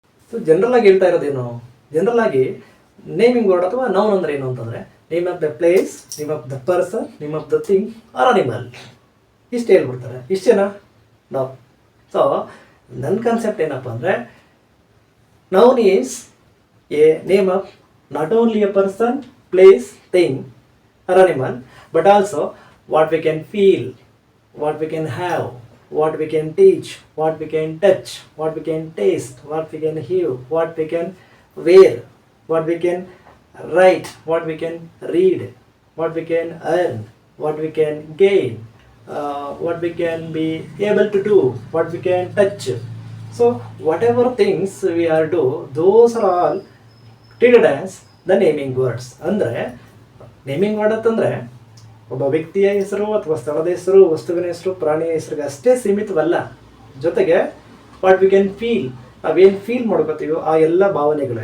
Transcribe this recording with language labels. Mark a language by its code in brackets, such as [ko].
[kn] So general ಆಗಿ ಹೇಳ್ತಾ ಇರೋದೇನು, general ಆಗಿ ನೇಮಿಂಗ್ ವರ್ಡ್ ಅಥವಾ ನೌನ್ ಅಂದ್ರೆ ಏನು ಅಂತಂದರೆ [en] name of the place, name of the person, name of the thing or animal, [kn] ಇಷ್ಟು ಹೇಳ್ಬಿಡ್ತಾರೆ. ಇಷ್ಟು ಜನ ನಾವು. ಸೊ ನನ್ನ ಕಾನ್ಸೆಪ್ಟ್ ಏನಪ್ಪ ಅಂದರೆ [en] Noun is a name of not only a person, place, thing or animal, but also what we can feel, what we can have, what we can teach, what we can touch, what we can taste, what we can hear, what we can wear, what we can write, what we can read, what we can earn, what we can gain, what we can be able to do, what we can touch. So whatever things we are do, those are all treated as the naming words. [kn] ಅಂದರೆ naming word ಅಂತಂದರೆ ಒಬ್ಬ ವ್ಯಕ್ತಿಯ ಹೆಸರು ಅಥವಾ ಸ್ಥಳದ ಹೆಸರು, ವಸ್ತುವಿನ ಹೆಸರು, ಪ್ರಾಣಿಯ ಹೆಸರಿಗೆ ಅಷ್ಟೇ ಸೀಮಿತವಲ್ಲ. ಜೊತೆಗೆ [en] what we can feel, [kn] ನಾವೇನು ಫೀಲ್ ಮಾಡ್ಕೋತೀವೋ ಆ ಎಲ್ಲ ಭಾವನೆಗಳು.